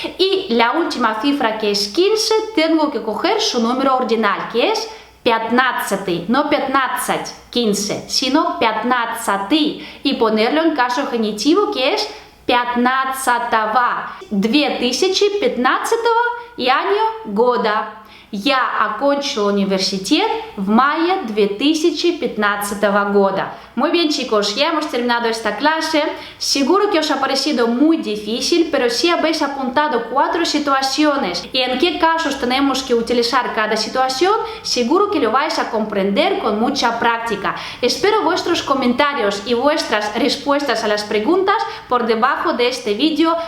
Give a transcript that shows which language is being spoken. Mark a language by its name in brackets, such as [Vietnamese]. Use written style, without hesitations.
[Spanish] Y la última cifra que es 15 tengo que coger su número ordinal que es 15, no 15, sino 15 y ponerlo en caso genitivo que es 15 2015 y año года. [Russian] Я окончила университет в мае 2015 года. [Spanish] Muy bien, chicos, ya hemos terminado esta clase. Seguro que os ha parecido muy difícil, pero si habéis apuntado 4 situaciones y en qué casos tenemos que utilizar cada situación, seguro que lo vais a comprender con mucha práctica. Espero vuestros comentarios y vuestras respuestas a las preguntas por debajo de este vídeo.